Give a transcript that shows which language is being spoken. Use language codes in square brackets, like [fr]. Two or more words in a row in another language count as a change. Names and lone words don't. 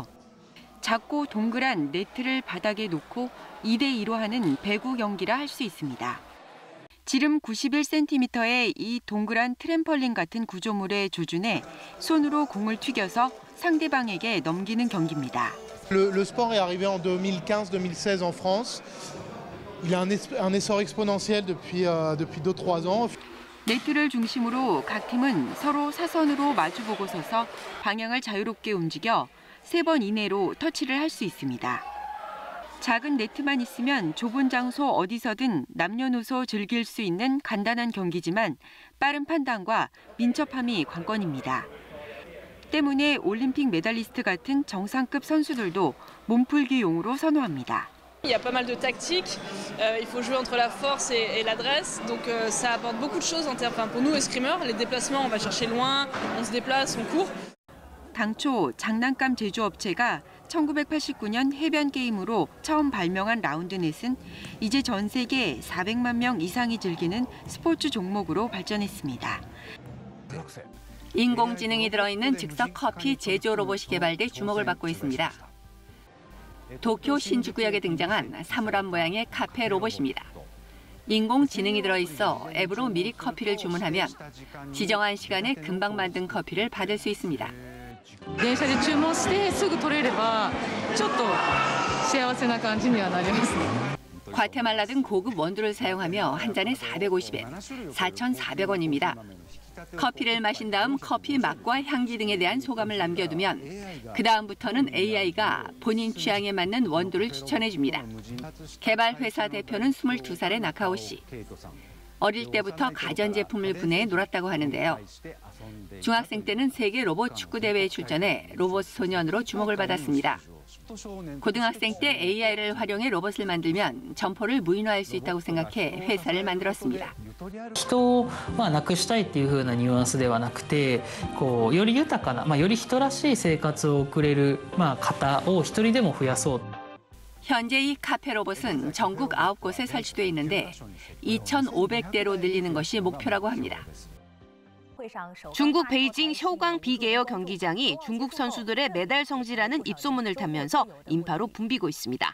[ko] 작고 동그란 네트를 바닥에 놓고 2대2로 하는 배구 경기라 할 수 있습니다. 지름 91cm의 이 동그란 트램펄린 같은 구조물에 조준해 손으로 공을 튀겨서 상대방에게 넘기는 경기입니다. [fr] Le sport est arrivé en 2015-2016 en France. Il a un essor exponentiel depuis 2-3 ans. [ko] 네트를 중심으로 각 팀은 서로 사선으로 마주보고 서서 방향을 자유롭게 움직여 3번 이내로 터치를 할 수 있습니다. 작은 네트만 있으면 좁은 장소 어디서든 남녀노소 즐길 수 있는 간단한 경기지만 빠른 판단과 민첩함이 관건입니다. 때문에 올림픽 메달리스트 같은 정상급 선수들도 몸풀기용으로 선호합니다. [fr] Il y a pas mal de tactiques, il faut jouer entre la force et l'adresse, donc ça apporte beaucoup de choses en termes, pour nous escrimeurs, les déplacements, on va chercher loin, on se déplace, on court. [ko] 당초 장난감 제조업체가 1989년 해변 게임으로 처음 발명한 라운드넷은 이제 전 세계 400만 명 이상이 즐기는 스포츠 종목으로 발전했습니다. 인공지능이 들어있는 즉석 커피 제조 로봇이 개발돼 주목을 받고 있습니다. 도쿄 신주쿠역에 등장한 사물함 모양의 카페 로봇입니다. 인공지능이 들어있어 앱으로 미리 커피를 주문하면 지정한 시간에 금방 만든 커피를 받을 수 있습니다. [ja] 電車で注文してすぐ取れればちょっと幸せな感じにはなりますね. [ko] 과테말라 등 고급 원두를 사용하며 한 잔에 450엔, 4,400원입니다. 커피를 마신 다음 커피 맛과 향기 등에 대한 소감을 남겨두면 그 다음부터는 AI가 본인 취향에 맞는 원두를 추천해줍니다. 개발 회사 대표는 22살의 나카오 씨. 어릴 때부터 가전제품을 분해해 놀았다고 하는데요. 중학생 때는 세계 로봇 축구 대회에 출전해 로봇 소년으로 주목을 받았습니다. 고등학생 때 AI를 활용해 로봇을 만들면 점포를 무인화할 수 있다고 생각해 회사를 만들었습니다. [ja] 人はなくしたいっていう風なニュアンスではなくて、より豊かな、より人らしい生活を送れる方を一人でも増やそう。 [ko] 현재 이 카페 로봇은 전국 9곳에 설치돼 있는데 2,500대로 늘리는 것이 목표라고 합니다. 중국 베이징 쇼강 비계어 경기장이 중국 선수들의 메달 성지라는 입소문을 타면서 인파로 붐비고 있습니다.